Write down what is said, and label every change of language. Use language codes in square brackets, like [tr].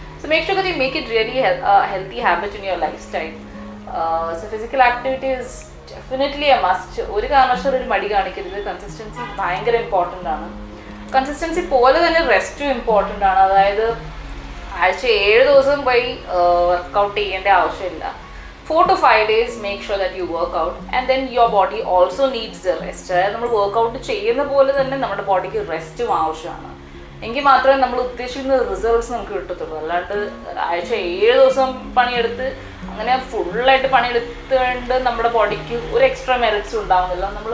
[en] So make sure that you make it really healthy habit in your life style. So physical activity is definitely a must. [ml] ഒരു കാരണവശാലും ഒരു മടി കാണിക്കരുത്. Consistency ഭയങ്കര important ആണ്. Consistency പോലെ തന്നെ റെസ്റ്റും ഇമ്പോർട്ടൻ്റ് ആണ്. അതായത് ആഴ്ച 7 ദിവസം പോയി വർക്കൗട്ട് ചെയ്യേണ്ട ആവശ്യമില്ല. [en] 4 to 5 days make sure that you work out and then your body also needs the rest. [ml] അതായത് നമ്മൾ വർക്കൗട്ട് ചെയ്യുന്ന പോലെ തന്നെ നമ്മുടെ ബോഡിക്ക് റെസ്റ്റും ആവശ്യമാണ്. എങ്കിൽ മാത്രമേ നമ്മൾ ഉദ്ദേശിക്കുന്ന റിസൾട്ട്സ് നമുക്ക് കിട്ടത്തുള്ളൂ. അല്ലാണ്ട് ആഴ്ച 7 ദിവസം പണിയെടുത്ത് അങ്ങനെ ഫുള്ളായിട്ട് പണിയെടുത്തുകൊണ്ട് നമ്മുടെ ബോഡിക്ക് ഒരു എക്സ്ട്രാ മെറിറ്റ്സും ഉണ്ടാവുന്നില്ല.